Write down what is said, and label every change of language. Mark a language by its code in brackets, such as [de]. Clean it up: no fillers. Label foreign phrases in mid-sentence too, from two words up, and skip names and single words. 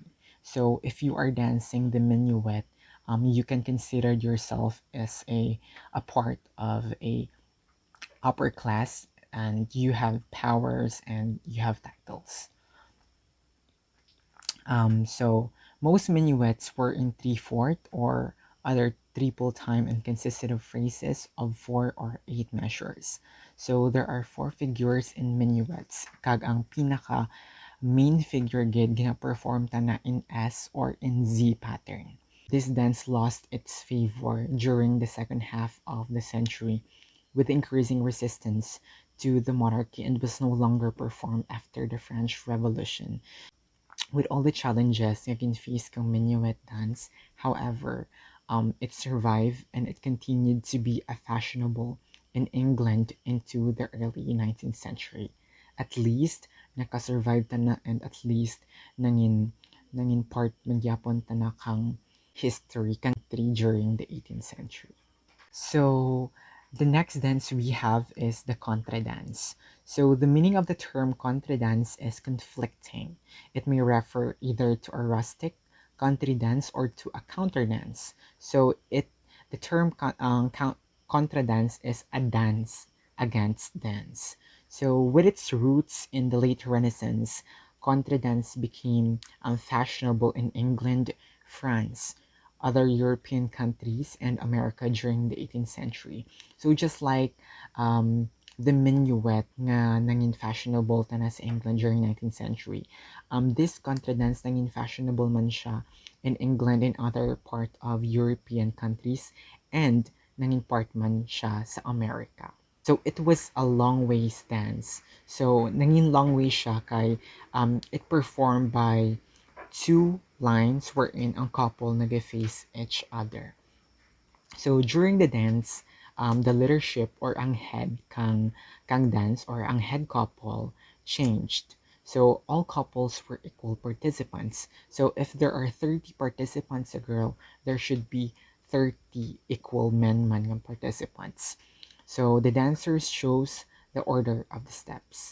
[en] So if you are dancing the minuet, you can consider yourself as a part of a upper class, and you have powers and you have titles. So most minuets were in 3/4 or other triple time and consisted of phrases of 4 or 8 measures. So there are 4 figures in minuets. [krj] Kag ang pinaka main figure gid gina-perform ta na [en] in S or in Z pattern. This dance lost its favor during the second half of the century with increasing resistance to the monarchy and was no longer performed after the French Revolution. With all the challenges [krj] nga ginfaced kang [en] minuet dance, however, it survived and it continued to be a fashionable in England into the early 19th century. At least [krj] nakasurvive ta na, [en] and at least [krj] nangin part magyapon ta na kang [en] history country during the 18th century. So the next dance we have is the contra dance. So the meaning of the term contra dance is conflicting. It may refer either to a rustic country dance or to a counter dance. So the term contra dance is a dance against dance. So with its roots in the late Renaissance, contra dance became fashionable in England, France, other European countries, and America during the 18th century. So just like the minuet [krj] nga nangin [en] fashionable [krj] ta na sa [en] England during 19th century, this contra dance [krj] nangin fashionable man siya [en] in England and other part of European countries, and [krj] nangin part man siya sa [en] America. So it was a long ways dance. So [krj] nangin long way siya kay [en] it performed by 2 lines wherein [krj] ang couple nag-face [en] each other. So during the dance, the leadership or [krj] ang head kang [en] dance or [krj] ang head couple [en] changed. So all couples were equal participants. So if there are 30 participants a girl, there should be 30 equal men [krj] man ng [en] participants. So the dancers shows the order of the steps.